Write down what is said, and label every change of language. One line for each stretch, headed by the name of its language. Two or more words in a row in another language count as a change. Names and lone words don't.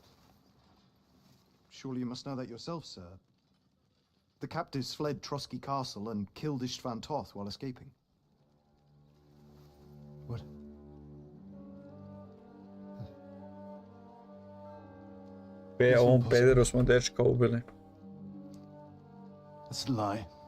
English: Surely you must know that yourself, sir. The captives fled Trotsky Castle and killed Istvan Toth while escaping. What?
Serbian: On pederu smo dečka ubili.
English: That's a lie.